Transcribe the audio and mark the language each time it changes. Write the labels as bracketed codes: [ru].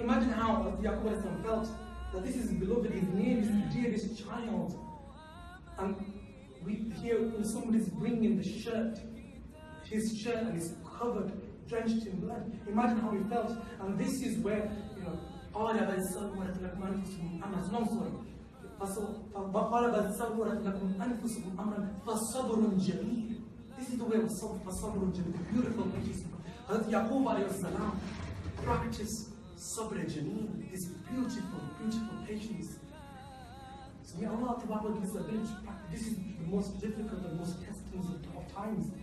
[en] Imagine how Yaqub alayhi salam felt, that this is his beloved, his nearest, dearest child. And we hear somebody's bringing the shirt, his shirt, and it's covered, drenched in blood. Imagine how he felt. And this is where, you know, [ar] قال بل سولت لكم أنفسكم أمرا. [en] No, sorry. [ar] قال بل سولت لكم أنفسكم أمرا فصبر جميل. [en] This is the way of sabr, [ar] فصبر جميل, [en] the beautiful patience. Hazrat Yaqub alayhi salam practiced sabr jameel, this beautiful, beautiful patience. So may Allah Ta'ala give us the ability to practice. This is the most difficult and most testing of times.